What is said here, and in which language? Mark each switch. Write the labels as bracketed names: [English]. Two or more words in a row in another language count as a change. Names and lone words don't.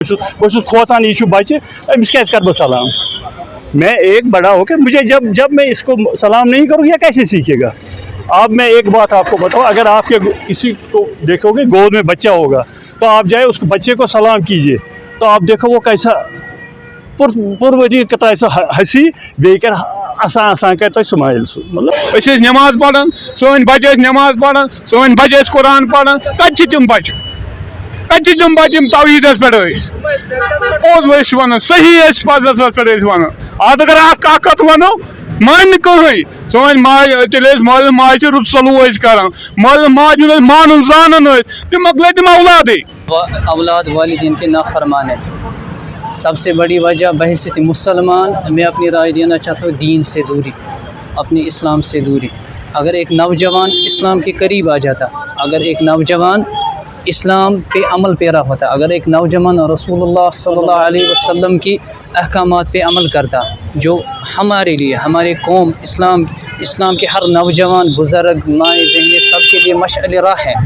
[Urdu] بہت [Kashmiri] کھوژان یہ بچہ امس کیٛازِ کر بہٕ سلام [Urdu] میں ایک بڑا ہو کے مجھے جب میں اس کو سلام نہیں کروں یہ کیسے سیکھے گا. اب میں ایک بات آپ کو بتاؤں, اگر آپ کے کسی کو دیکھو گے گود میں بچہ ہوگا تو آپ جائے اس بچے کو سلام کیجیے تو آپ دیکھو وہ کیسا پروری کتا [Kashmiri] ہنسی بیٚیہِ کر آسان کر تۄہہِ سمایل سُہ مطلب أسۍ ٲسۍ نٮ۪ماز پران سٲنۍ بچہِ ٲسۍ نٮ۪ماز پران سٲنۍ بچہِ ٲسۍ قرآن پران کتہِ چھِ تِم بچہِ کتہِ چھِ تِم بچہِ یِم توحیٖدس پٮ۪ٹھ ٲسۍ پوٚز ٲسۍ ونان صحیح ٲسۍ پزس پٮ۪ٹھ ٲسۍ ونان آز اگر اکھ کتھ ونو مان نہٕ کٕہٕنۍ سٲنۍ ماجہِ تیٚلہِ ٲسۍ مٲلِس ماجہِ رُت سلوٗک ٲسۍ کران مٲلِس ماجہِ ہُنٛد ٲسۍ مانُن زانُن ٲسۍ تِم مۄکلٲے تِم اولادٕے. [Urdu] اولاد والدین کے نافرمان ہے. سب سے بڑی وجہ بحیثیت مسلمان میں اپنی رائے دینا چاہتا ہوں دین سے دوری, اپنے اسلام سے دوری. اگر ایک نوجوان اسلام کے قریب آ جاتا, اگر ایک نوجوان اسلام پہ عمل پیرا ہوتا, اگر ایک نوجوان رسول اللہ [Arabic] صلی اللہ علیہ وسلم [Urdu] کی احکامات پہ عمل کرتا, جو ہمارے لیے ہمارے قوم اسلام کے ہر نوجوان بزرگ مائیں بہنیں سب کے لیے مشعل راہ ہے.